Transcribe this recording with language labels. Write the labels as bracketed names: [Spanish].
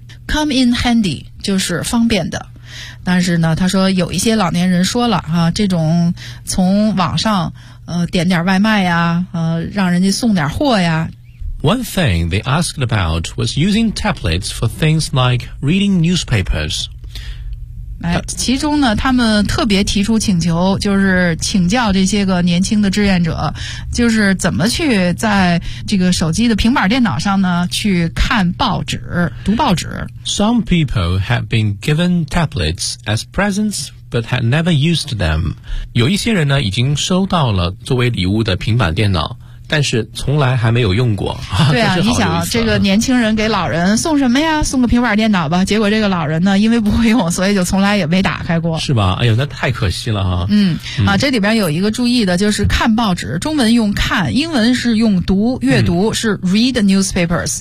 [Chinese] Come in handy 就是方便的，但是呢他说有一些老年人说了啊，这种从网上点点外卖呀，让人家送点货呀。 [English] One thing they asked about was using tablets for things like reading newspapers. [Chinese] 其中呢他们特别提出请求，就是请教这些个年轻的志愿者，就是怎么去在这个手机的平板电脑上呢去看报纸，读报纸。 [English] Some people have been given tablets as presents but had never used them. [Chinese] 有一些人呢已经收到了作为礼物的平板电脑，但是从来还没有用过。对啊，你想这个年轻人给老人送什么呀，送个平板电脑吧，结果这个老人呢因为不会用，所以就从来也没打开过，是吧？哎呦，那太可惜了哈。嗯啊，这里边有一个注意的，就是看报纸中文用看，英文是用读，阅读是 read newspapers。